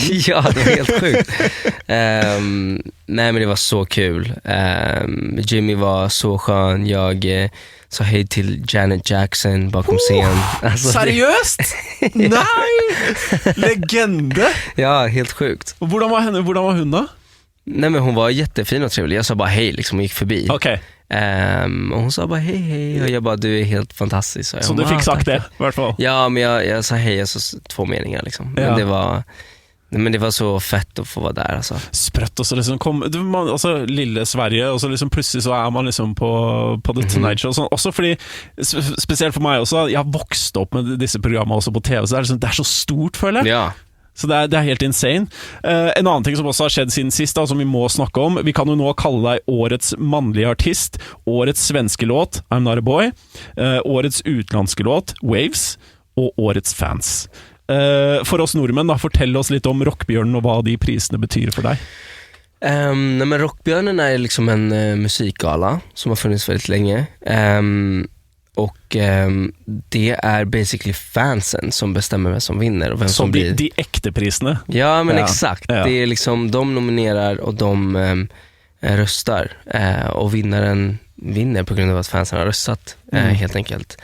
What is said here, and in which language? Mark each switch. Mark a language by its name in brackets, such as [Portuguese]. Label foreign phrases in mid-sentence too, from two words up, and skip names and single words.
[Swedish] Ja, det var helt sjukt. Nej, men det var så kul. Jimmy var så skön. Jag sa hej till Janet Jackson bakom scen. Alltså, seriöst? Nej! Legende! Ja, helt sjukt. [Norwegian] Och hvordan var hun då? [Swedish] Nej, men hon var jättefin och trevlig. Jag sa bara hej liksom och gick förbi. Okej. Och hon sa bara hej och jag bara, du är helt fantastisk. Så du fick sagt det i alla fall? Ja, men jag sa hej och så 2 meningar liksom. Men det var så fett att få vara där alltså. [Norwegian] Sprøtt, og så liksom altså lille Sverige, og så liksom plutselig så er man liksom på The Tonight Show sånn. Også fordi, spesielt for meg også, jeg har vokst opp med disse programmene også på TV, så det er så stort, føler jeg. Ja. Så det er helt insane. En annen ting som også har skjedd siden sist, da, som vi må snakke om. Vi kan jo nå kalle deg årets mannlige artist, årets svenske låt, I'm Not a Boy, årets utenlandske låt, Waves, og årets fans. For oss nordmenn, da, fortell oss litt om Rockbjørnen og hva de prisene betyr for deg. [Swedish] Nej, men Rockbjörnen är liksom en musikgala som har funnits väldigt länge. Och det är basically fansen som bestämmer vem som vinner och vem som blir de äkta priserna. Ja, men exakt. Ja. Det är liksom de nominerar och de röstar och vinnaren vinner på grund av att fansen har röstat helt enkelt.